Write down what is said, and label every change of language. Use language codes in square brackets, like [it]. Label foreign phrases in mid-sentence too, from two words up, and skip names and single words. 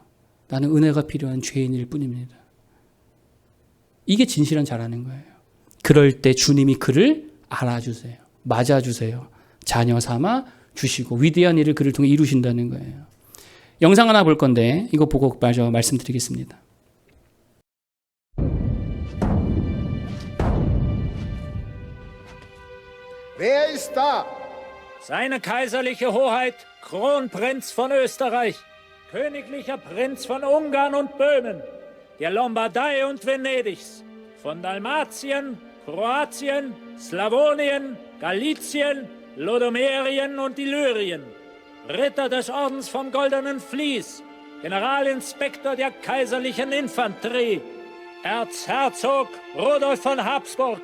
[ko] 나는 은혜가 필요한 죄인일 뿐입니다. 이게 진실한 자라는 거예요. 그럴 때 주님이 그를 알아주세요. 맞아주세요. 자녀 삼아 주시고 위대한 일을 그를 통해 이루신다는 거예요. 영상 하나 볼 건데 이거 보고 마저 말씀드리겠습니다. [de] Wer ist da? Seine kaiserliche Hoheit, Kronprinz von Österreich, königlicher Prinz von Ungarn und Böhmen, der Lombardei und Venedigs, von Dalmatien, Kroatien, Slawonien, Galizien, Lodomerien und Illyrien, Ritter des Ordens vom Goldenen Vlies, Generalinspektor der kaiserlichen Infanterie, Erzherzog Rudolf von Habsburg.